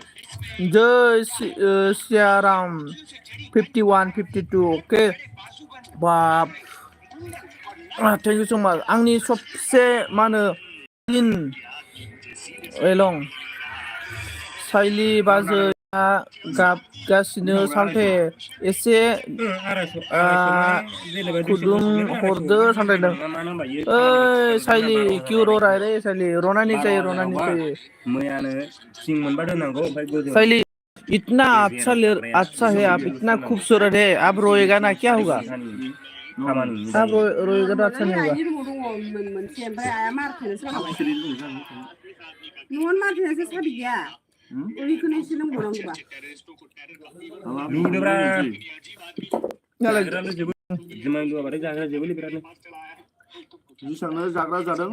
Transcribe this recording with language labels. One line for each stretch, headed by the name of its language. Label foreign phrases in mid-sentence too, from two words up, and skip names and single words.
Bodo: जय सियाराम 51 52 अके बाप
English: thank you so much
Bodo: आंनि सबसे मा होनो इन एलं साइलि बाजैया गाबगासिनो साल्थे एसे खुदुं हरदो सानलायदों ओइ साइलि किउर रायरे साइलि रनानि जायो मैयानो थिं मोनबा दोननांगौ ओमफ्राय गोजौ
Hindi: साइलि इतना अच्छा है आप इतना खूबसूरत है आप रोएगा ना क्या होगा आप रोएगा तो अच्छा नहीं होगा
Bodo: मोनसे ओमफ्राय आया मारथेनोसो होनांबाय न'आवनो मारथेनोसो साबि गैया ओइखौनो एसे लोंबावनांगौबा लुदोब्रा नालाय जुमाय लुवाबाथाय जाग्रा जोबोलै बिरादनो जेसांनो जाग्रा जादों